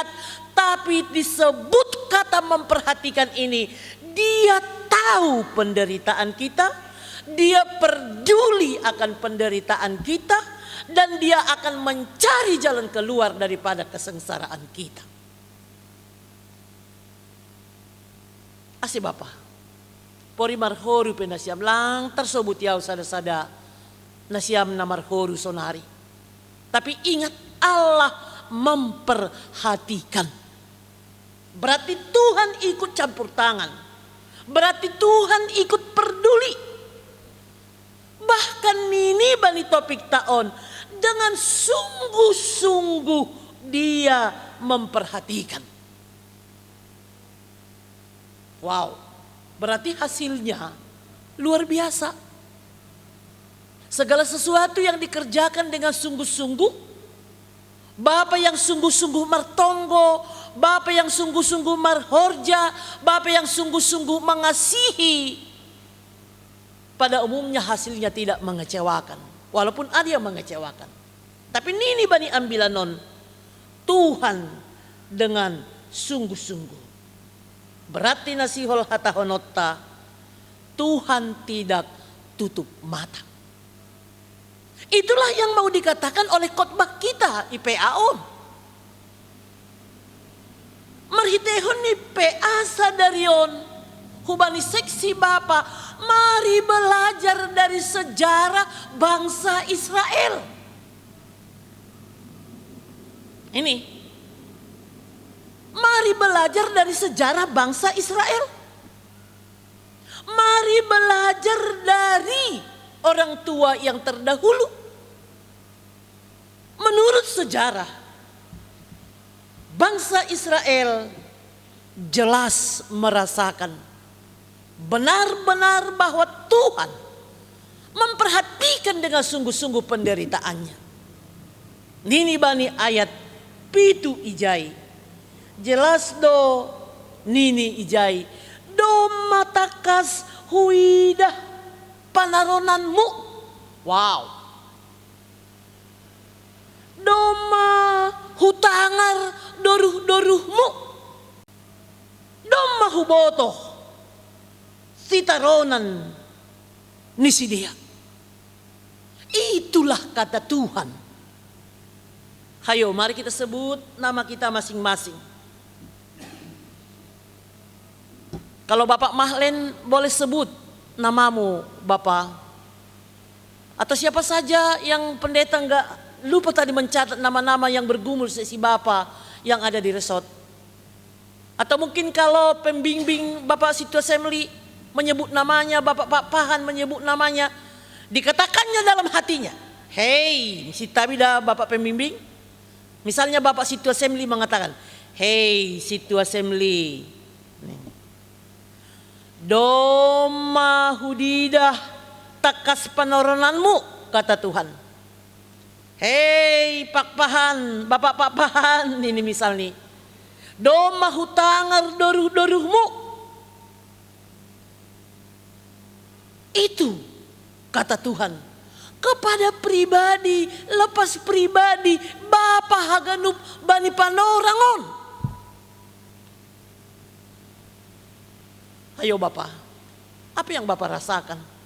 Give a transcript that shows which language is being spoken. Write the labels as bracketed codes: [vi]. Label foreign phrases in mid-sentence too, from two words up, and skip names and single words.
[id] Tapi disebut kata memperhatikan ini, dia tahu penderitaan kita. Dia peduli akan penderitaan kita. Dan dia akan mencari jalan keluar daripada kesengsaraan kita. [bts] Asih Bapa, pori marhoru penasiam lang tersebut yau sada-sada nasiam na marhoru sonari. [id] Tapi ingat, Allah memperhatikan. Berarti Tuhan ikut campur tangan. Berarti Tuhan ikut peduli. Bahkan ini [bts] bani topik taon, [id] dengan sungguh-sungguh dia memperhatikan. Wow, berarti hasilnya luar biasa. Segala sesuatu yang dikerjakan dengan sungguh-sungguh, Bapa yang sungguh-sungguh martonggo, Bapa yang sungguh-sungguh marhorja, Bapa yang sungguh-sungguh mengasihi, pada umumnya hasilnya tidak mengecewakan. Walaupun ada yang mengecewakan. Tapi ini [bts] bani ambilanon, [id] Tuhan dengan sungguh-sungguh. Berarti [bts] nasihol hatahonota, [id] Tuhan tidak tutup mata. Itulah yang mau dikatakan oleh khotbah kita IPAON. [bts] Marhitehon ni PA sadarion hubani seksi Bapa, [id] mari belajar dari sejarah bangsa Israel. Ini mari belajar dari sejarah bangsa Israel. Mari belajar dari orang tua yang terdahulu. Menurut sejarah, bangsa Israel jelas merasakan benar-benar bahwa Tuhan memperhatikan dengan sungguh-sungguh penderitaannya. [bts] Nini bani ayat pitu ijai. Jelas do nini ijai, do matakas huidah panaronanmu. Wow. Doma hutangar doruh-doruhmu. Doma hubotoh sitaronan nisidia. [id] Itulah kata Tuhan. Hayo mari kita sebut nama kita masing-masing. Kalau Bapak Mahlen boleh sebut namamu Bapak. Atau siapa saja yang pendeta enggak lupa tadi mencatat nama-nama yang bergumul sesi Bapak yang ada di resort. Atau mungkin kalau pembimbing Bapak Situ Assembly menyebut namanya, Bapak Pak Pahan menyebut namanya, dikatakannya dalam hatinya, hei si Tabida Bapak pembimbing. Misalnya Bapak Situ Assembly mengatakan, hei Situ Assembly, [bts] doma hudidah takas panoronanmu, [id] kata Tuhan. Hei Pak Pahan, Bapak Pak Pahan, ini misal nih, [bts] doma hutangar doruh-doruhmu. [id] Itu kata Tuhan kepada pribadi, lepas pribadi Bapak [bts] Haganup Bani Panorangon. [id] Ayo Bapak, apa yang Bapak rasakan?